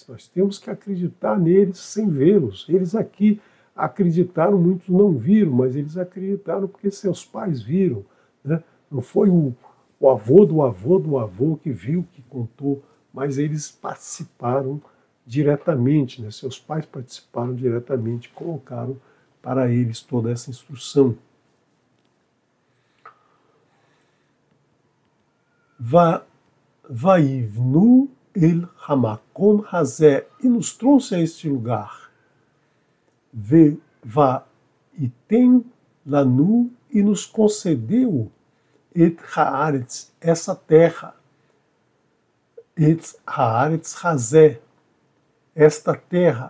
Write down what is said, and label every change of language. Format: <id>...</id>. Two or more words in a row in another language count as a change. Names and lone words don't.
<pt>Nós temos que acreditar neles sem vê-los. Eles aqui acreditaram, muitos não viram, mas eles acreditaram porque seus pais viram, né? Não foi o avô do avô do avô que viu, que contou, mas eles participaram diretamente, né? Seus pais participaram diretamente, colocaram para eles toda essa instrução.</pt> <he>ויביאנו אל המקום הזה,</he> <pt>e nos trouxe a este lugar.</pt> <he>ויתן לנו,</he> <pt>e nos concedeu</pt> <he>את הארץ,</he> <pt>essa terra.</pt> <he>את הארץ הזה,</he> <pt>esta terra.</pt>